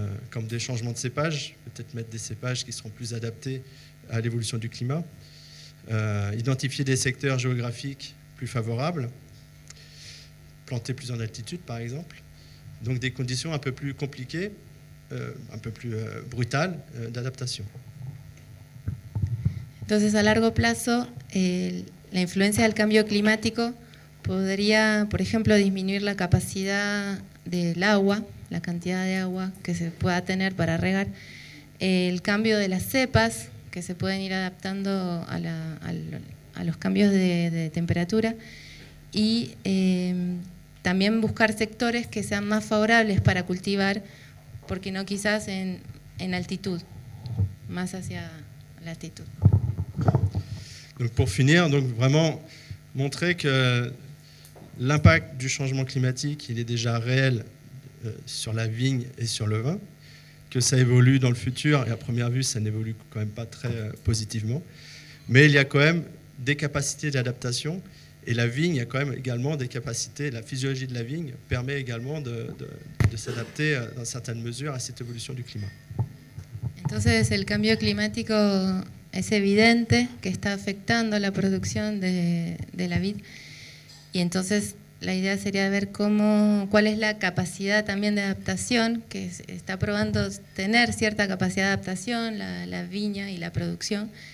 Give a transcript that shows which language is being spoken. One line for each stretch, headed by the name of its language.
French: Comme des changements de cépage, peut-être mettre des cépages qui seront plus adaptés à l'évolution du climat, identifier des secteurs géographiques plus favorables, planter plus en altitude par exemple, donc des conditions un peu plus compliquées, un peu plus brutales d'adaptation.
Spanish: Entonces a largo plazo la influencia del cambio climático podría, por ejemplo, disminuir la capacidad del agua, la cantidad de agua que se pueda tener para regar, el cambio de las cepas que se pueden ir adaptando a los cambios de temperatura y también buscar sectores que sean más favorables para cultivar, porque no quizás en altitud, más hacia la altitud.
French: Donc pour finir, donc vraiment montrer que l'impact du changement climatique, il est déjà réel sur la vigne et sur le vin, que ça évolue dans le futur, et à première vue, ça n'évolue quand même pas très positivement, mais il y a quand même des capacités d'adaptation, et la vigne, il y a quand même également des capacités, la physiologie de la vigne permet également de s'adapter dans certaines mesures à cette évolution du climat.
Spanish: Entonces el cambio climático es evidente que está afectando la producción de la vid, y entonces la idea sería ver cuál es la capacidad también de adaptación, que está probando tener cierta capacidad de adaptación, la viña y la producción.